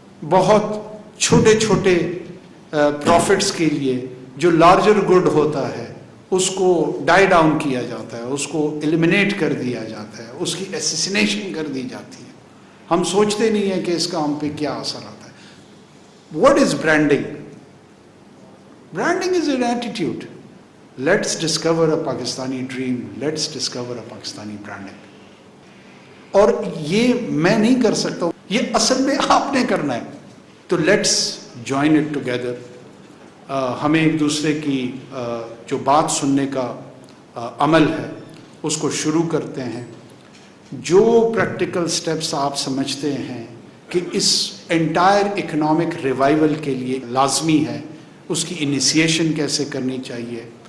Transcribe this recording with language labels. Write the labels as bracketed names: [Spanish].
[Urdu] بہت چھوٹے چھوٹے پروفٹس کے لیے جو لارجر گڈ ہوتا ہے اس کو ڈائی ڈاؤن کیا جاتا ہے, اس کو ایلیمنیٹ کر دیا جاتا ہے, اس کی ایسیسینیشن کر دی جاتی ہے. ہم سوچتے نہیں ہیں کہ اس کا ہم پہ کیا اثر آتا ہے. [English] What is branding? Branding is an attitude. Let's discover a Pakistani dream. Let's discover a Pakistani branding. [Urdu] اور یہ میں نہیں کر سکتا ہوں, یہ اصل میں آپ نے کرنا ہے. [English] تو let's join it together. [Urdu] ہمیں ایک دوسرے کی جو بات سننے کا عمل ہے اس کو شروع کرتے ہیں. جو پریکٹیکل سٹیپس آپ سمجھتے ہیں کہ اس انٹائر اکنامک ریوائول کے لیے لازمی ہے, اس کی انیسیشن کیسے کرنی چاہیے.